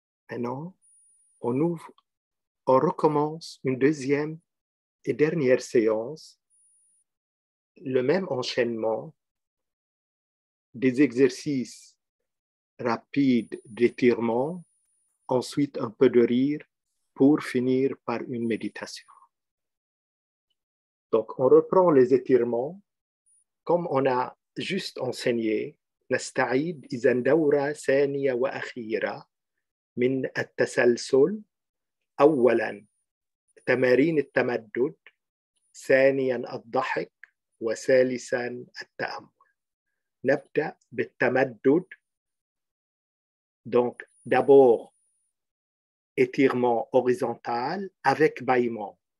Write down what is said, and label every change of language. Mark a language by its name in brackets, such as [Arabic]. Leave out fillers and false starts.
[French] Maintenant, on recommence une deuxième et dernière séance, le même enchaînement des exercices rapides d'étirement, ensuite un peu de rire pour finir par une méditation. Donc, on reprend les étirements comme on a juste enseigné. [Arabic] نستعيد إذا دورة ثانية وأخيرة من التسلسل. أولاً تمارين التمدد، ثانياً الضحك، وثالثاً التأمل. نبدأ بالتمدد. [French] Donc, d'abord, étirement horizontal avec bâillement.